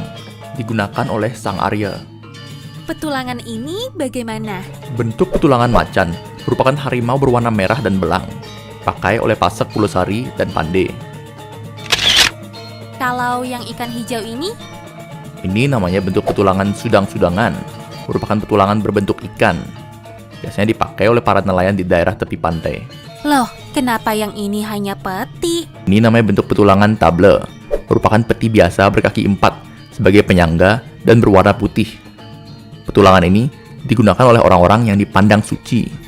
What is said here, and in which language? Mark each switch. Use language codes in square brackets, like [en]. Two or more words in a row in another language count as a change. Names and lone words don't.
[id] Digunakan oleh Sang Arya. Petulangan ini bagaimana? Bentuk petulangan macan merupakan harimau berwarna merah dan belang. Pakai oleh Pasak Kulasari dan Pandey. Kalau yang ikan hijau ini? Ini namanya bentuk petulangan sudang-sudangan. Merupakan petulangan berbentuk ikan. Biasanya dipakai oleh para nelayan di daerah tepi pantai. Loh, kenapa yang ini hanya peti? Ini namanya bentuk petulangan table. Merupakan peti biasa berkaki 4 sebagai penyangga dan berwarna putih. Petulangan ini digunakan oleh orang-orang yang dipandang suci.